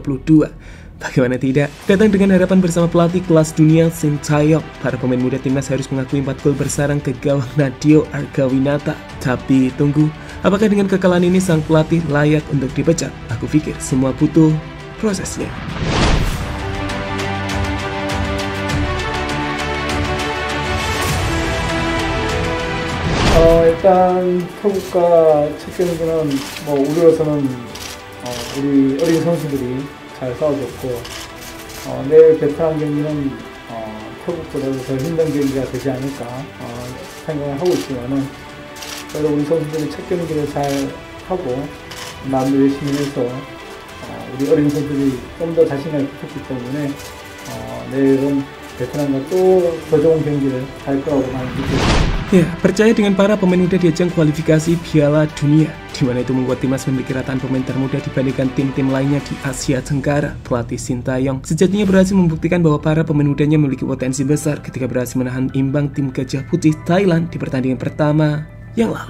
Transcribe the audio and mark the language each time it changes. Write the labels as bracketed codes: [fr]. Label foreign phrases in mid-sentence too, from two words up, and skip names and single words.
[id] Bagaimana tidak? Datang dengan harapan bersama pelatih kelas dunia Sintayong, para pemain muda timnas harus mengakui 4 gol bersarang ke gawang Nadeo Argawinata. Tapi tunggu, apakah dengan kekalahan ini sang pelatih layak untuk dipecat? Aku pikir semua butuh prosesnya. [ko] 일단 태국과 첫 경기는 우리로서는 우리 어린 선수들이 잘 싸워줬고 내일 베트남 경기는 태국보다도 더 힘든 경기가 되지 않을까 생각을 하고 있지만은 그래도 우리 선수들이 첫 경기를 잘 하고 마음도 열심히 해서 우리 어린 선수들이 좀 더 자신감이 붙었기 때문에 내일은 베트남과 또 더 좋은 경기를 할 거라고 많이 믿고 있습니다. [id] Ya, percaya dengan para pemain muda di ajang kualifikasi Piala Dunia, di mana itu membuat timnas memiliki rataan pemain termuda dibandingkan tim-tim lainnya di Asia Tenggara. Pelatih Sintayong sejatinya berhasil membuktikan bahwa para pemain mudanya memiliki potensi besar ketika berhasil menahan imbang tim Gajah Putih Thailand di pertandingan pertama yang lalu.